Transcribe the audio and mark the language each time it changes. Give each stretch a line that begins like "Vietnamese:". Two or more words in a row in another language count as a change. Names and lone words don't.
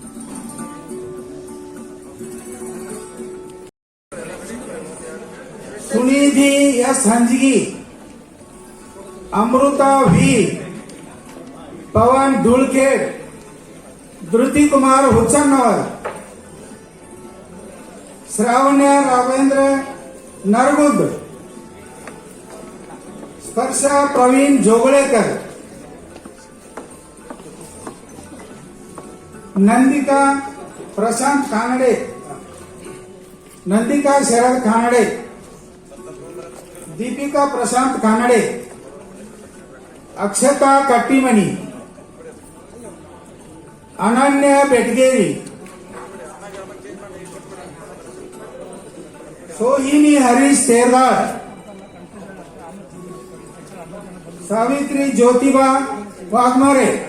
Kannada: ಸುನಿಧಿ ಎಸ್ ಹಂಜಗಿ, ಅಮೃತ ವಿ, ಪವನ್ ಧೂಳ್ಖೇಡ್, ಧೃತಿ ಕುಮಾರ್ ಹುಚ್ಚನ್ನವರ್, ಶ್ರಾವಣ್ಯ ರಾಘವೇಂದ್ರ ನರಗುದ್, ಸ್ಪರ್ಶ ಪ್ರವೀಣ್ ಜೋಗಳೇಕರ್, ನಂದಿಕಾ ಪ್ರಶಾಂತ್ ಕಾನಡೆ, ನಂದಿಕಾ ಶರದ್ ಕಾನಡೆ,
Marathi: दीपिका प्रशांत कानडे, अक्षता कट्टीमणी, अनन्य बेटगेरी, सोहिनी हरीश तेरदार, सावित्री ज्योतिबा वाघमारे,